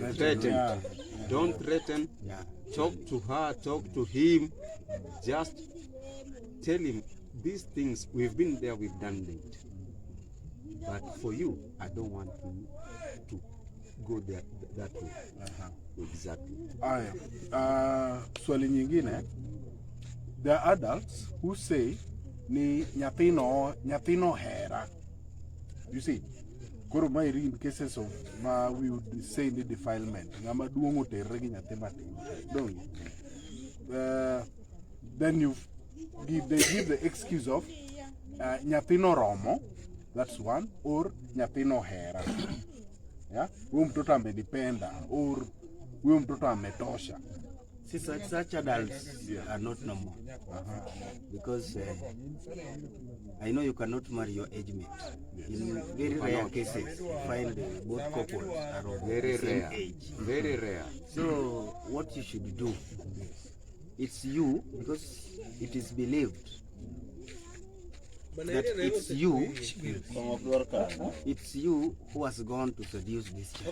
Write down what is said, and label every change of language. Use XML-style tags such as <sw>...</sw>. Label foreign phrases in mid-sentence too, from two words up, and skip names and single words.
<en>Don't threaten. Yeah. Talk to her, talk to him. Just tell him these things. We've been there, we've done it. But for you, I don't want to go there that way. Exactly.</en> <sw>Aya, swali nyingine,</sw> <en>there are adults who say</en> <luo>ni nyathino hera.</luo> <en>You see,</en> <luo>koro ma</luo> <en>in cases of we would say the defilement.</en> <luo>Ngama duongo terre gi nyathi matin.</luo> <en>Don't you? Then they give the excuse of</en> <luo>nyathino romo,</luo> <en>that's one, or</en> <luo>nyathino hera.</luo> <en>Yeah?</en> <sw>Huyo mtoto amedipenda, or huyo mtoto ametosha.</sw> <en>See, such adults are not normal. Because I know you cannot marry your age mate. In very rare cases, you find both couples are of Very the same rare. age. Very rare. So what you should do, it's you, because it is believed that it's you who has gone to seduce this child.</en>